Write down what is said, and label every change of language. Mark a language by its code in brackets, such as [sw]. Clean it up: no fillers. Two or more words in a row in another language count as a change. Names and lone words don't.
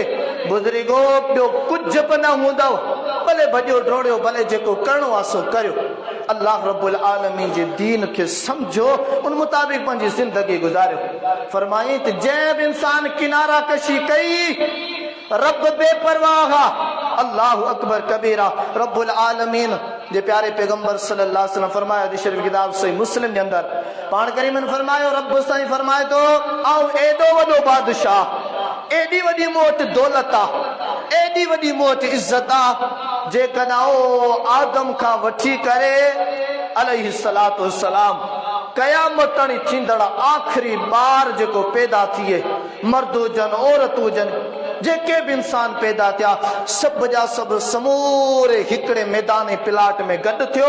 [sd] बुज़ुर्गो, ॿियो कुझु बि न हूंदो। भले भॼो डोड़ियो, भले जेको करिणो आहे सो करियो। अल्लाह रब्बुल आलमीन जे दीन खे समझो, उन मुताबिक़ पंहिंजी ज़िंदगी गुज़ारियो। फरमाई त जंहिं बि इंसान किनारा कशी कई रब बेपरवाह। [ar] الله أكبر كبيرا. [sd] रब्बुल आलमीन जे प्यारे पैगंबर [ar] صلى الله عليه وسلم [sd] फरमाया हदीस शरीफ किताब सही मुस्लिम जे अंदर पाण करीमन फरमायो, रब साईं फरमाए थो, ऐं एॾो वॾो बादशाह, एॾी वॾी मूं वटि दौलत आहे, एॾी वॾी मूं वटि इज़त आहे, जेकॾहिं ओ आदम खां वठी करे [ar] عليه الصلاة والسلام [sd] क़यामत ताईं थींदड़ आख़िरी ॿार जेको पैदा थिए, मर्द हुजनि, औरत हुजनि, जेके बि इंसान पैदा थिया, सभु जा सभु समूरे हिकिड़े मैदान प्लाट में गॾु थियो।